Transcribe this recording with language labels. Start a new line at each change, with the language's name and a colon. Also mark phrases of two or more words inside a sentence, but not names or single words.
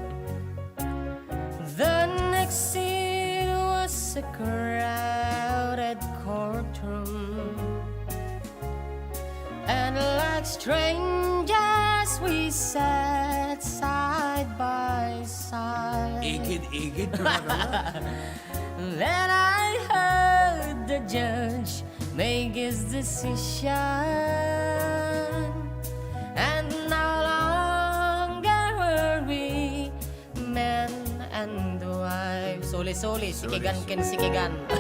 English: The next scene was a crowded courtroom, and like strangers we sat side by side.
Iloko: Igid talaga.
English: Then I heard the judge make his decision, and no longer were we men and wives.
Iloko: Suli-suli, sikigan ken sikigan.